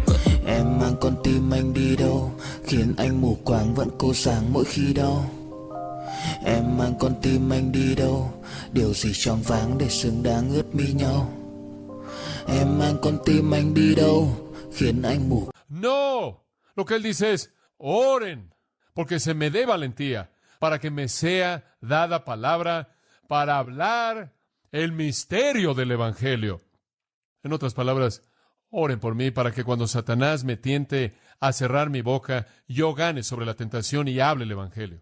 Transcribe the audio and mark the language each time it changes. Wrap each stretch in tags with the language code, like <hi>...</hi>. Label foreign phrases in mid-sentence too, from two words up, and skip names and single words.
<vi>Em mang con tim anh đi đâu, khiến anh mù quáng vẫn cố sáng mỗi khi đau. Em mang con tim anh đi đâu, điều gì choáng váng để xứng đáng ướt mi nhau. Em mang con tim anh đi đâu, khiến anh mù.</vi> <es>No, lo que él dice es: oren, porque se me dé valentía, para que me sea dada palabra, para hablar el misterio del Evangelio. En otras palabras, oren por mí para que cuando Satanás me tiente a cerrar mi boca, yo gane sobre la tentación y hable el Evangelio.</es>